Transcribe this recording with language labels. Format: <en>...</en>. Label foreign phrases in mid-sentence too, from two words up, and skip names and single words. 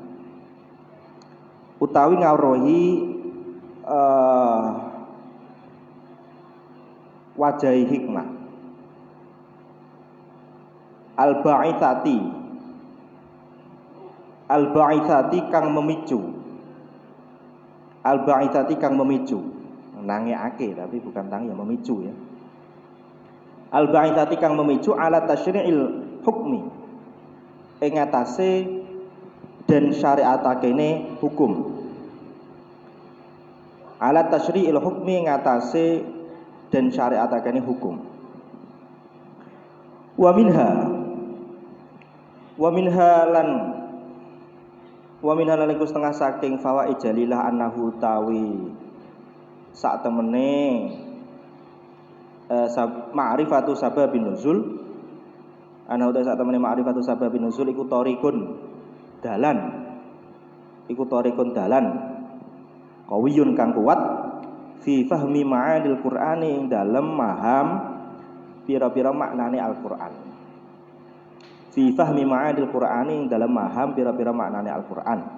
<jv>Utawi ngawruhi wajahi hikmah. Al-ba'itsati kang memicu al-ba'itsati kang memicu, nangeake</jv> <id>tapi bukan</id> <jv>tangi ya, memicu ya. Al-ba'itsati kang memicu</jv> <ar>على تشريع الحكم</ar> <jv>ing atase den syariatakene hukum.</jv> <ar>على تشريع الحكم</ar> <jv>ing atase den syariatakene hukum.</jv> <ar>ومنها</ar> <jv>lan iku setengah saking</jv> <ar>فوائد جليلة أنه</ar> <jv>tawi sak temene</jv> <ar>معرفة سبب النزول.</ar> <jv>Ana uta sak temene</jv> <ar>معرفة سبب النزول</ar> <jv>iku thariqun dalan qawiyun kang kuat</jv> <ar>في فهم معاني القرآن</ar> <jv>dalem maham pira-pira maknane Al-Qur'an.</jv> <ar>في فهم معاني القرآن</ar> <jv>dalem maham pira-pira maknane Al-Qur'an.</jv>